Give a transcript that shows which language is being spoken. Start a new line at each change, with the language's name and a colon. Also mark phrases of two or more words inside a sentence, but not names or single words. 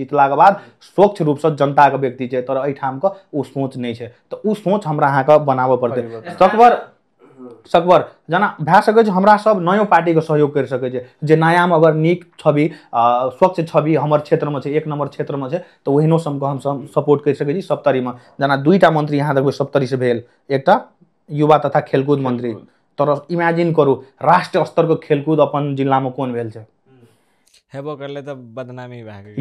Maithili: जीतला के बाद स्वच्छ रूप से जनता के व्यक्ति छै, तर एठाम के उ सोच नहीं छै, तो उ सोच हमरा अहाँ के बनाबे पड़तै। सकबर जना भए सकै छै हमरा सब नयो पार्टी के सहयोग कर सकै छै, जे नया में अगर नीक छवि, स्वच्छ छवि हमर क्षेत्र में छै, एक नंबर क्षेत्र में छै, तो ओहिनो सबके हम सपोर्ट कर सकै छी। सप्तरी में जना 2टा मंत्री यहाँ देखबै सप्तरी से भेल, एकटा युवा तथा खेलकूद मंत्री, तर इमेजिन करू राष्ट्रीय स्तर के खेलकूद अपन जिला में कोन भेल छै। हेबो करले त बदनामी भए गेल।